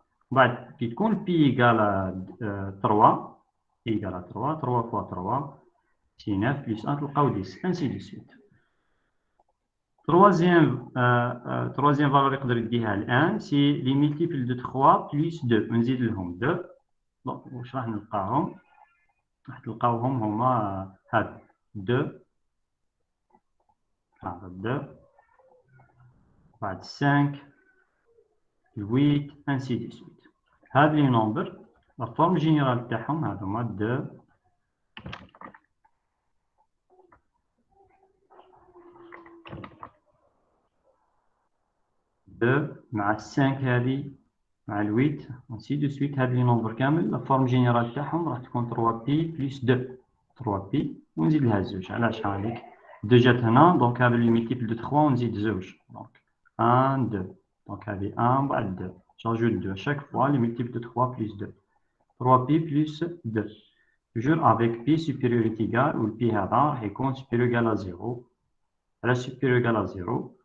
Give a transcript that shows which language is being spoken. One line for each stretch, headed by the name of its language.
Arabic: بعد كي تكون
French: pi égale à 3, pi égale à 3, 3 fois 3, c'est 9 plus 1
Arabic: تلقاو
French: 10, ainsi de suite. Troisième valeur
Arabic: يقدر يديها الآن
French: c'est les multiples de 3 plus 2
Arabic: ونزيد لهم
French: 2. Donc
Arabic: واش راح نلقاهم؟ راح تلقاوهم هما هاد 2 هذا 2 بعد 5 8
French: ainsi de suite.
Arabic: هاد لي نومبر
French: la forme générale
Arabic: تاعهم هادوما 2 مع 5 هذه مع 8
French: ainsi de suite.
Arabic: هذه لي نومبر كامل
French: la forme générale
Arabic: تاعهم راح تكون 3pi plus 2 3pi ونزيد لها زوج. علاش هذيك 2 جات هنا دونك هذا لي ميتيبل دو 3 ونزيد زوج دونك 1 2 دونك هذه 1 بعد 2
French: j'ajoute 2 à chaque fois les multiples de 3 plus 2 3pi plus 2 toujours avec pi supérieur est égal ou le pi
Arabic: هذا راح يكون
French: supérieur égal à 0 على supérieur égal à 0.